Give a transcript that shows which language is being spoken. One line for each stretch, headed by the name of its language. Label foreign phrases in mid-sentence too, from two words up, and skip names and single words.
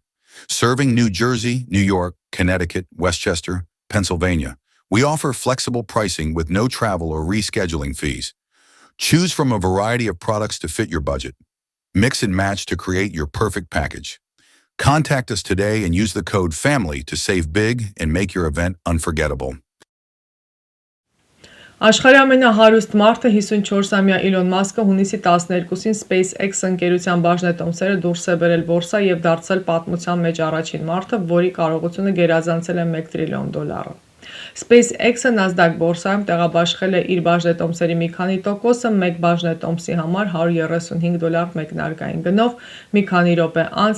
English: Serving New Jersey, New York, Connecticut, Westchester, Pennsylvania, we offer flexible pricing with no travel or rescheduling fees. Choose from a variety of products to fit your budget. Mix and match to create your perfect package. Contact us today and use the code FAMILY to save big and make your event unforgettable.
Armenian: Աշխարհի ամենահարուստ մարդը 54-ամյա Իլոն Մասկը հունիսի 12-ին SpaceX ընկերության բաժնետոմսերը դուրս է բերել բորսա եւ դարձել պատմության մեջ առաջին մարդը, որի կարողությունը գերազանցել է $1 տրիլիոն։ SpaceX-ը Nasdaq բորսայում տեղաբաշխել է իր բաժնետոմսերի մի քանի տոկոսը, մեկ բաժնետոմսի համար $135 մեկնարկային գնով, մի քանի րոպե անց